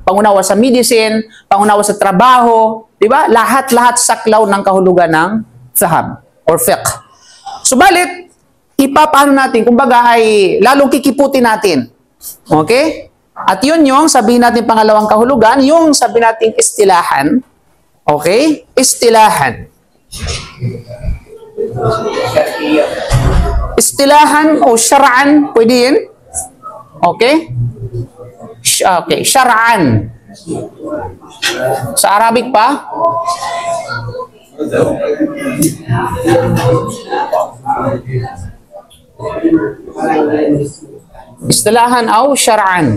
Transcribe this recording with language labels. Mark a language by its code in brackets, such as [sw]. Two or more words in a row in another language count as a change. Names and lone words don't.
[tl] Pangunawa sa medicine, pangunawa sa trabaho, di ba? Lahat-lahat saklaw ng kahulugan ng faham or fiqh. Subalit, ipapaano natin, kumbaga ay lalong kikiputin natin. Okay? At yun yung sabihin natin pangalawang kahulugan, yung sabihin natin istilahan. Okay? Istilahan. Istilahan o syara'an, pwede yun? Okay? Okay, syara'an. Sa Arabic pa? Istilahan o syara'an.